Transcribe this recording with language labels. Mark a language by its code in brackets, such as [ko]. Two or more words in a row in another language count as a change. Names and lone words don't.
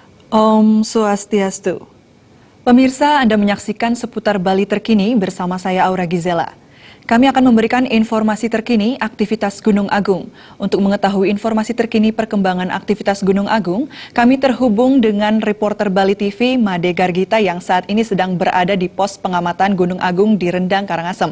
[id] Om Swastiastu. Pemirsa, Anda menyaksikan seputar Bali terkini bersama saya Aura Gizela. Kami akan memberikan informasi terkini aktivitas Gunung Agung. Untuk mengetahui informasi terkini perkembangan aktivitas Gunung Agung, kami terhubung dengan reporter Bali TV Made Gargita yang saat ini sedang berada di pos pengamatan Gunung Agung di Rendang, Karangasem.